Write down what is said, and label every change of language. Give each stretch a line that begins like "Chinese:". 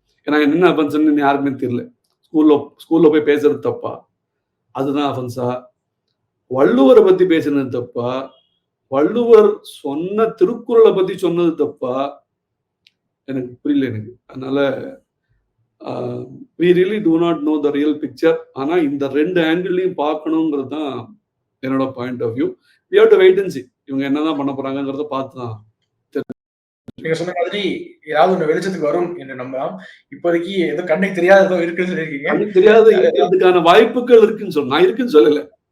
Tamil: ஏன்னா என்ன அஃபென்ஸ்ன்னு யாருக்குமே தெரியல. ஸ்கூல்ல போய் பேசுறது தப்பா, அதுதான் அஃபென்ஸா? வள்ளுவரை பத்தி பேசுனது தப்பா? வள்ளுவர் சொன்ன திருக்குறளை பத்தி சொன்னது தப்பா? எனக்கு புரியல எனக்கு. அதனால
English: we really do not know the real picture.
Tamil: ஆனா இந்த 2 ஆங்கிள்லையும் பார்க்கணுங்கிறது தான் என்னோட
English: Point of view. we have to wait and see
Tamil: இவங்க என்னதான் பண்ண போறாங்கிறத பார்த்து தான். நீங்க சொன்ன மாதிரி ஏதாவது ஒண்ணு வெளிச்சத்துக்கு வரும் என்று நம்பலாம். இப்போதைக்கு ஏதோ கண்ணுக்கு தெரியாததோ இருக்குன்னு சொல்லியிருக்கீங்க. கண்ணுக்கு தெரியாத அதுக்கான வாய்ப்புகள் இருக்குன்னு சொல்ல, நான் இருக்குன்னு சொல்லல,